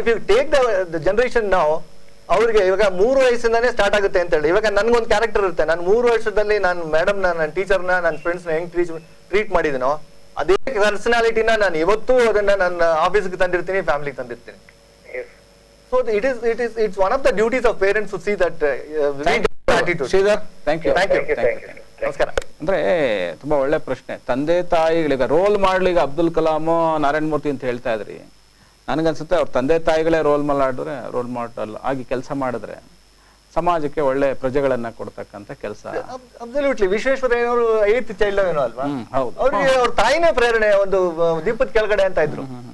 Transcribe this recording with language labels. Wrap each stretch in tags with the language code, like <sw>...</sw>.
<en>take the generation</en> <kn>ನಾವು ಅವ್ರಿಗೆ ಇವಾಗ 3 ವಯಸ್ಸಿಂದಾನೇ ಸ್ಟಾರ್ಟ್ ಆಗುತ್ತೆ ಅಂತ ಹೇಳಿ. ಇವಾಗ ನನ್ಗೊಂದು ಕ್ಯಾರೆಕ್ಟರ್ ಇರುತ್ತೆ, ನಾನು 3 ವರ್ಷದಲ್ಲಿ ನಾನು ಮೇಡಮ್ ನನ್ನ ಟೀಚರ್ನ ನನ್ನ ಫ್ರೆಂಡ್ಸ್ ಹೆಂಗ್ ಟ್ರೀಟ್ ಮಾಡಿದಿನೋ ಅದೇ ಪರ್ಸನಾಲಿಟಿನ ನಾನು ಇವತ್ತು ಅದನ್ನ ನನ್ನ ಆಫೀಸ್ಗೆ ತಂದಿರ್ತೀನಿ, ಫ್ಯಾಮಿಲಿಗೆ ತಂದಿರ್ತೀನಿ.</kn> <en>So it's one of the duties of parents to see that attitude. Sridhar, thank you.</en> <kn>ನಮಸ್ಕಾರ. ಅಂದ್ರೆ ತುಂಬಾ ಒಳ್ಳೆ ಪ್ರಶ್ನೆ. ತಂದೆ ತಾಯಿಗಳಿಗೆ ರೋಲ್ ಮಾಡ್ಲಿಕ್ಕೆ ಅಬ್ದುಲ್ ಕಲಾಂ, ನಾರಾಯಣ ಮೂರ್ತಿ ಅಂತ ಹೇಳ್ತಾ ಇದ್ರಿ. ನನಗನ್ಸುತ್ತೆ ಅವ್ರ ತಂದೆ ತಾಯಿಗಳೇ ರೋಲ್ ಮಾಡೆಲ್ ಆಗಿ ಕೆಲಸ ಮಾಡಿದ್ರೆ ಸಮಾಜಕ್ಕೆ ಒಳ್ಳೆ ಪ್ರಜೆಗಳನ್ನ ಕೊಡ್ತಕ್ಕಂತ ಕೆಲಸ.</kn> <en>Absolutely.</en> <kn>ವಿಶ್ವೇಶ್ವರಯ್ಯನವರು 8th ಚೈಲ್ಡ್ ಏನೋ ಅಲ್ವಾ, ಅವ್ರಿಗೆ ಅವ್ರ ತಾಯಿನೇ ಪ್ರೇರಣೆ, ಒಂದು ದೀಪದ ಕೆಳಗಡೆ ಅಂತ ಇದ್ರು.</kn>